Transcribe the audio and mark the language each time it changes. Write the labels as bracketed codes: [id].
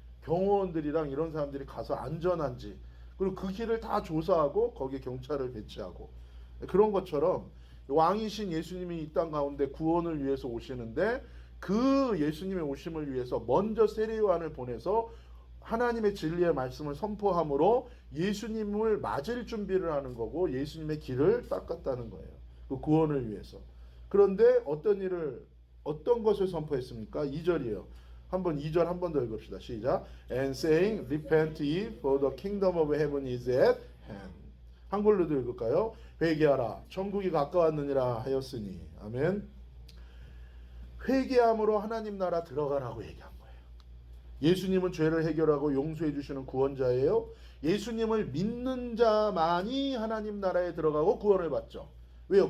[ko] 경호원들이랑 이런 사람들이 가서 안전한지, 그리고 그 길을 다 조사하고 거기에 경찰을 배치하고, 그런 것처럼 왕이신 예수님이 이 땅 가운데 구원을 위해서 오시는데, 그 예수님의 오심을 위해서 먼저 세례요한을 보내서 하나님의 진리의 말씀을 선포함으로 예수님을 맞을 준비를 하는 거고, 예수님의 길을 닦았다는 거예요. 그 구원을 위해서. 그런데 어떤 것을 선포했습니까? 2절이에요. 한번 2절 한 번 더 읽읍시다. 시작. [en] And saying, repent ye, for the kingdom of heaven is at hand. [ko] 한글로도 읽을까요? 회개하라, 천국이 가까웠느니라 하였으니. 아멘. 회개함으로 하나님 나라 들어가라고 얘기한 거예요. 예수님은 죄를 해결하고 용서해 주시는 구원자예요. 예수님을 믿는 자만이 하나님 나라에 들어가고 구원을 받죠. 왜요?